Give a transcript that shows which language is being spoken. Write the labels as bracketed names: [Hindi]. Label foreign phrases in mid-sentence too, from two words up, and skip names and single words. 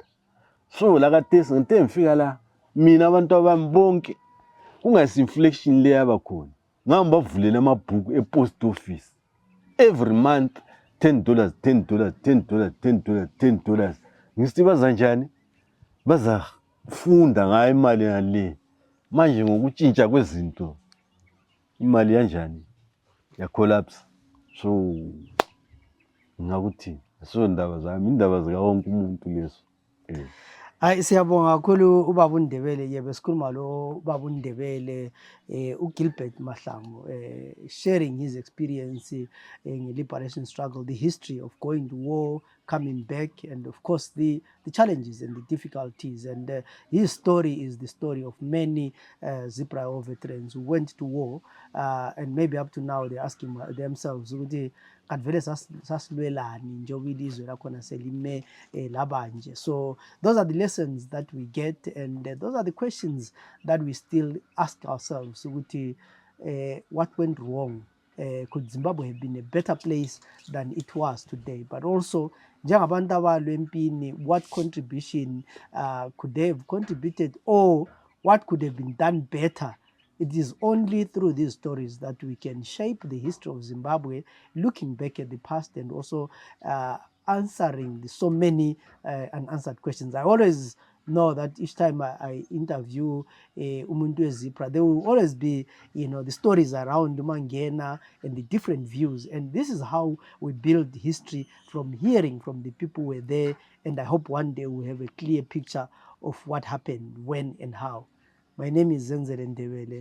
[North Ndebele] So la kaTesi ngithe ngifika la mina abantu abami bonke kungasi inflation le yabakhona ngambavulela amabhuku [English] epost office every month [North Ndebele] $10 ngisithi baza njani bazafunda ngayo imali yale manje ngokutshintsha kwezinto imali kanjani ya collapse. So ngakuthi so ndaba zami indaba zika wonke umuntu leso. Hayi siyabonga kakhulu ubaba uNdebele yebo sikhuluma lo ubaba uNdebele uGilbert Mahlangu [English] sharing his experience in the liberation struggle, the history of going to war, coming back, and of course the challenges and the difficulties. And his story is the story of many ZIPRA veterans who went to war and maybe up to now they're asking themselves [North Ndebele] ukuthi kanti vele sasilwelani njengoba ilizwe lakhona selime labanje. [English] So those are the lessons that we get, and those are the questions that we still ask ourselves ukuthi what went wrong. Could Zimbabwe have been a better place than it was today? But also, [North Ndebele] njengabantu abalwa empini, [English] what contribution could they have contributed, or what could have been done better? It is only through these stories that we can shape the history of Zimbabwe, looking back at the past and also answering so many unanswered questions. I always know that each time I interview [North Ndebele] umuntu weZIPRA, [English] there will always be, the stories around Mangena and the different views. And this is how we build history, from hearing from the people who were there. And I hope one day we'll have a clear picture of what happened, when and how. My name is Zenzele Ndebele.